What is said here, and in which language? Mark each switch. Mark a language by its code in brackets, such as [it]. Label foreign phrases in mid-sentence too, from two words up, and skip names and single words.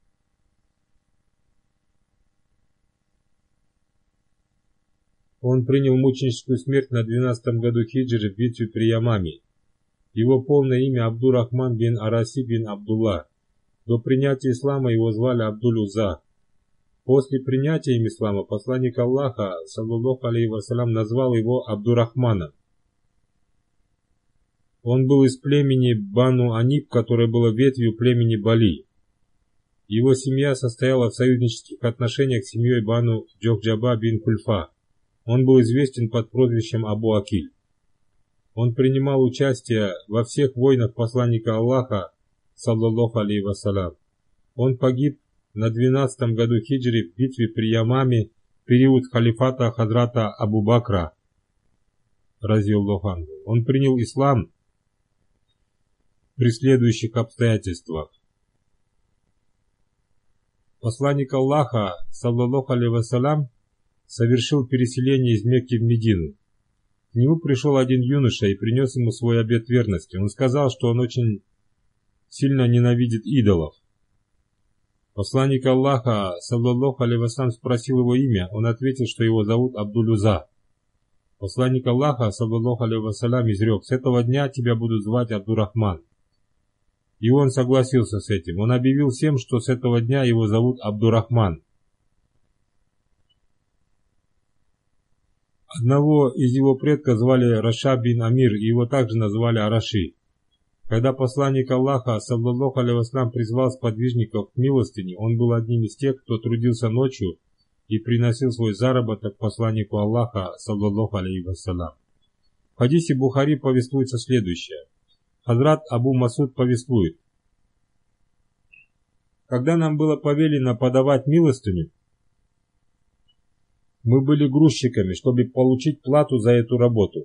[ru] Он принял мученическую смерть на 12-м году хиджры в битве при Ямаме. Его полное имя Абдур-Рахман бин Араси бин Абдулла. До принятия ислама его звали Абдуль-Уза. После принятия им ислама посланник Аллаха, [ar] صلى الله عليه وسلم, [ru] назвал его Абдур-Рахманом. Он был из племени Бану Аниб, которое было ветвью племени Бали. Его семья состояла в союзнических отношениях с семьей Бану Джохджаба бин Кульфа. Он был известен под прозвищем Абу Акиль. Он принимал участие во всех войнах посланника Аллаха, [ar] صلى الله عليه وسلم. [ru] Он погиб на 12-м году хиджры в битве при Ямаме в период халифата Хазрата Абу Бакра, [ar] رضي الله عنه. [ru] Он принял ислам при следующих обстоятельствах. Посланник Аллаха, [ar] صلى الله عليه وسلم, [ru] совершил переселение из Мекки в Медину. К нему пришел один юноша и принес ему свой обет верности. Он сказал, что он очень сильно ненавидит идолов. Посланник Аллаха, [ar] صلى الله عليه وسلم, [ru] спросил его имя. Он ответил, что его зовут Абдуль-Уза. Посланник Аллаха, [ar] صلى الله عليه وسلم, [ru] изрек: с этого дня тебя будут звать Абдур-Рахман. И он согласился с этим. Он объявил всем, что с этого дня его зовут Абдур-Рахман. Одного из его предков звали Раша бин Амир, и его также назвали Араши. Когда посланник Аллаха, [ar] صلى الله عليه وسلم, [ru] призвал сподвижников к милостыне, он был одним из тех, кто трудился ночью и приносил свой заработок посланнику Аллаха, [ar] صلى الله عليه وسلم. [ru] В хадисе Бухари повествуется следующее. Хазрат Абу Масуд повествует: когда нам было повелено подавать милостыню, мы были грузчиками, чтобы получить плату за эту работу.